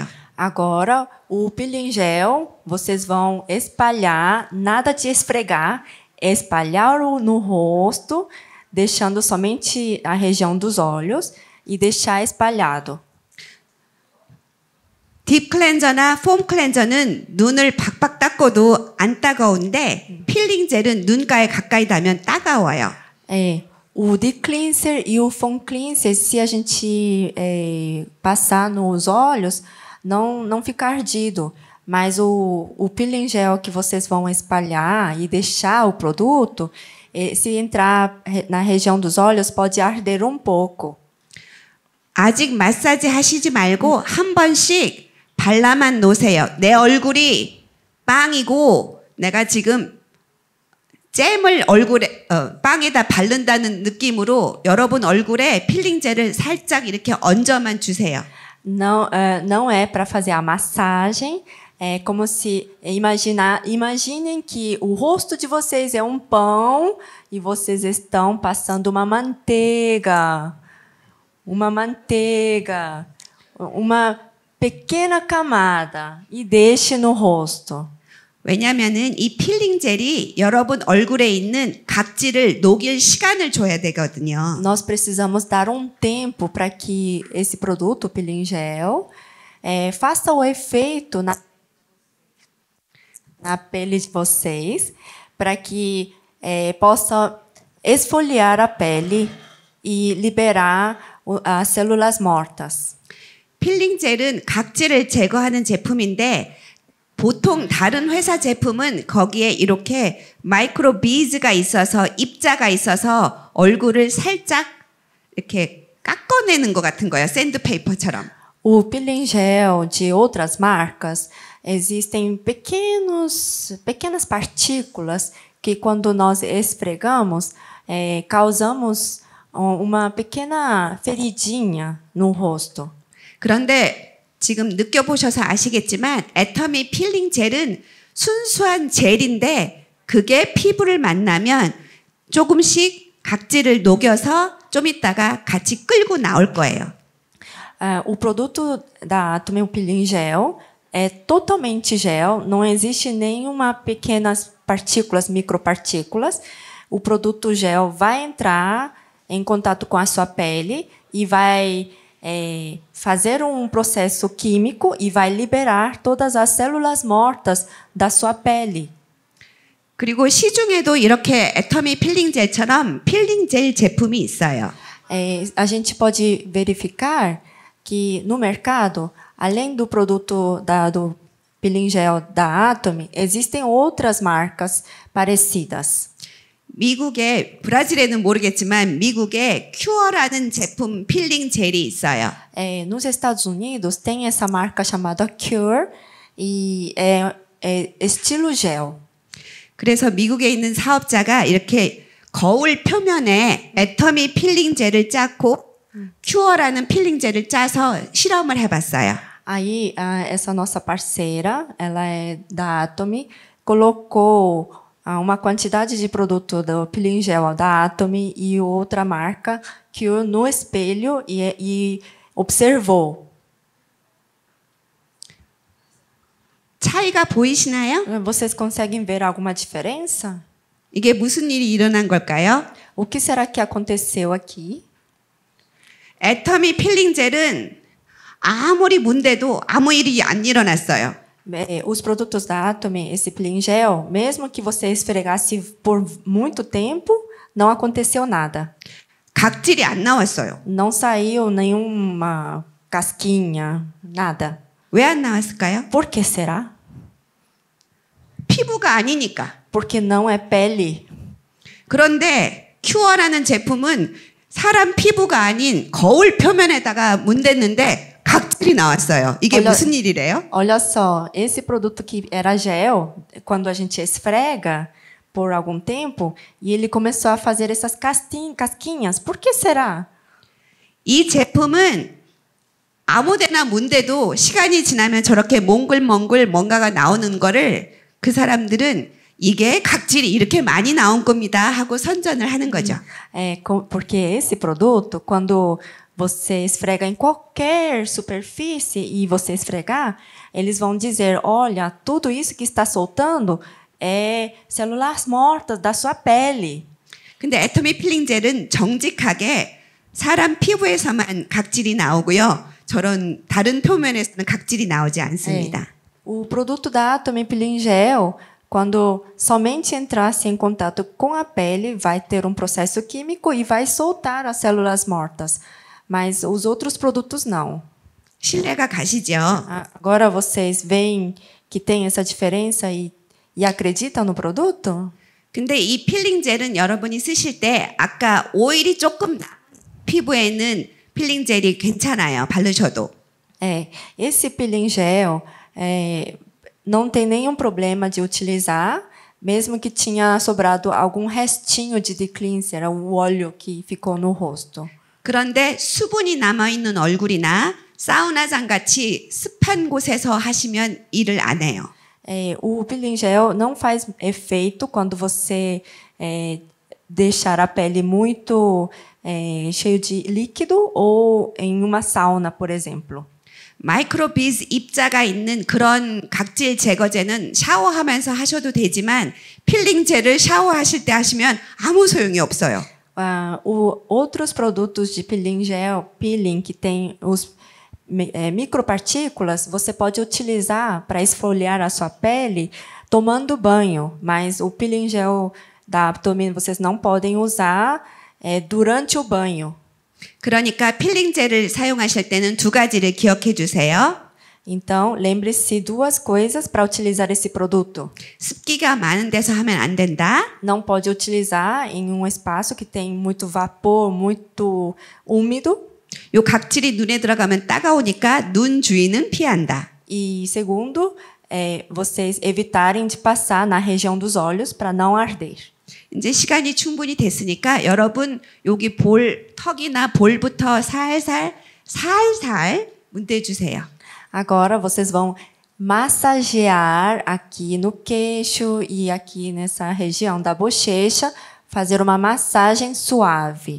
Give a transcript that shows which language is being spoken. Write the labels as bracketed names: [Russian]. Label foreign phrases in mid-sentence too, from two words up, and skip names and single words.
[Portuguese] Agora, o [English] peeling gel, [Portuguese] vocês vão espalhar, nada de esfregar, espalhar no rosto, deixando somente a região dos olhos e deixar espalhado. [Korean] 딥 클렌저나 폼 클렌저는 눈을 박박 닦아도 안 따가운데 필링 젤은 눈가에 가까이 닿으면 따가워요. [Portuguese] O [English] deep cleanser [Portuguese] e o [English] foam cleanser, [Portuguese] se a gente passar nos olhos, não fica ardido. Mas o [English] peeling gel [Portuguese] que vocês vão espalhar e deixar o produto, se entrar na região dos olhos, pode arder um pouco. [Korean] 아직 마사지 하시지 말고 한 번씩 발라만 놓으세요. 내 얼굴이 빵이고 내가 지금 잼을 얼굴에 빵에다 바른다는 느낌으로 여러분 얼굴에 필링 젤을 살짝 이렇게 얹어만 주세요. [Portuguese] Não é para fazer a massagem. É como se imaginem que o rosto de vocês é um pão e vocês estão passando uma manteiga, uma pequena camada e deixe no rosto. [Korean] 왜냐하면은 이 필링 젤이 여러분 얼굴에 있는 각질을 녹일 시간을 줘야 되거든요. [Portuguese] Nós precisamos dar um tempo para que esse produto, o [English] peeling gel, [Portuguese] faça o efeito na pele de vocês, para que possa esfoliar a pele e liberar as células mortas. [Korean] 필링 젤은 각질을 제거하는 제품인데 보통 다른 회사 제품은 거기에 이렇게 마이크로 비즈가 있어서 입자가 있어서 얼굴을 살짝 이렇게 깎아내는 것 같은 거예요. 샌드페이퍼처럼. [Portuguese] O [English] peeling gel [Portuguese] de outras marcas, existem pequenas partículas que quando nós esfregamos, causamos uma pequena feridinha no rosto. [Korean] 그런데 지금 느껴보셔서 아시겠지만 애터미 필링 젤은 순수한 젤인데 그게 피부를 만나면 조금씩 각질을 녹여서 좀 있다가 같이 끌고 naul 거예요. [Portuguese] O produto da Atomy, o [English] peeling gel, [Portuguese] é totalmente gel, não existe nenhuma pequenas partículas, micropartículas. O produto gel vai entrar em contato com a sua pele e vai fazer um processo químico e vai liberar todas as células mortas da sua pele. [Korean] 그리고 시중에도 이렇게 애터미 필링 젤처럼 필링 젤 제품이 있어요. [Portuguese] A gente pode verificar que no mercado, além do produto do [English] peeling gel [Portuguese] da Atomy, existem outras marcas parecidas. [Korean] 미국에 브라질에는 모르겠지만 미국에 큐어라는 제품 필링 젤이 있어요. [Portuguese] Nos Estados Unidos tem essa marca chamada Cure e é estilo gel. [Korean] 그래서 미국에 있는 사업자가 이렇게 거울 표면에 애터미 필링 젤을 짜고 큐어라는 필링 젤을 짜서 실험을 해봤어요. [Portuguese] Aí essa nossa parceira, ela é da Atomy, colocou uma quantidade de produto do [English] peeling gel [Portuguese] da Atomy e outra marca Cure no espelho e observou. [Korean] 차이가 보이시나요? [Portuguese] Vocês conseguem ver alguma diferença? [Korean] 이게 무슨 일이 일어난 걸까요? [Portuguese] O que será que aconteceu aqui? [Korean] 애터미 필링 젤은 아무리 문대도 아무 일이 안 일어났어요. [Portuguese] Os produtos da Atomy, esse [English] peeling gel, [Portuguese] mesmo que você esfregasse por muito tempo, não aconteceu nada. [Korean] 각질이 안 나왔어요. [Portuguese] Não saiu nenhuma casquinha, nada. [Korean] 왜 안 나왔을까요? [Portuguese] Por que será? [Korean] 피부가 아니니까. [Portuguese] Porque não é pele. [Korean] 그런데 큐어라는 제품은 사람 피부가 아닌 거울 표면에다가 문댔는데 각질이 나왔어요. 이게 무슨 일이래요? [Portuguese] Olha só, esse produto que era gel, quando a gente esfrega por algum tempo, e ele começou a fazer essas casquinhas. Por que será? [Korean] 이 제품은 아무데나 문대도 시간이 지나면 저렇게 몽글몽글 뭔가가 나오는 거를 그 사람들은 이게 각질이 이렇게 많이 나온 겁니다 하고 선전을 하는 거죠. [Portuguese] Porque esse produto, quando você esfrega em qualquer superfície e você esfregar, eles vão dizer, olha, tudo isso que está soltando é células mortas da sua pele. [Korean] 근데 애터미 필링 젤은 정직하게 사람 피부에서만 각질이 나오고요. 저런 다른 표면에서는 각질이 나오지 않습니다. [Portuguese] O produto da Atomy Peeling Gel, quando somente entrasse em contato com a pele, vai ter um processo químico e vai soltar as células mortas. Mas os outros produtos não. [Korean] 신뢰가 가시죠? [Portuguese] Agora vocês veem que tem essa diferença e acreditam no produto? [Korean] 근데 이 필링 젤은 여러분이 쓰실 때 아까 오일이 조금 나 피부에는 필링 젤이 괜찮아요. 바르셔도. [Portuguese] Esse [English] peeling gel [Portuguese] não tem nenhum problema de utilizar, mesmo que tinha sobrado algum restinho de cleanser, o óleo que ficou no rosto. [Korean] 그런데 수분이 남아있는 얼굴이나 사우나장 같이 습한 곳에서 하시면 일을 안 해요. [Portuguese] O [English] peeling gel [Portuguese] não faz efeito quando você deixar a pele muito cheio de líquido ou em uma sauna, por exemplo. [Korean] 마이크로비즈 입자가 있는 그런 각질 제거제는 샤워하면서 하셔도 되지만 필링 젤을 샤워하실 때 하시면 아무 소용이 없어요. [Portuguese] Outros produtos de [English] peeling gel, [Portuguese] peeling que tem os micropartículas, você pode utilizar para esfoliar a sua pele tomando banho, mas o [English] peeling gel [Portuguese] da Atomy vocês não podem usar durante o banho. [Korean] 그러니까 필링 젤을 사용하실 때는 두 가지를 기억해 주세요. [Portuguese] Então, lembre-se duas coisas para utilizar esse produto. [Korean] 습기가 많은 데서 하면 안 된다. [Portuguese] Não pode utilizar em um espaço que tem muito vapor, muito úmido. [Korean] 요 각질이 눈에 들어가면 따가우니까 눈 주위는 피한다. [Portuguese] E segundo, vocês evitarem de passar na região dos olhos para não arder. [Korean] 이제 시간이 충분히 됐으니까 여러분 여기 볼 턱이나 볼부터 살살 문대 주세요. [Portuguese] Agora vocês vão massagear aqui no queixo e aqui nessa região da bochecha, fazer uma massagem suave.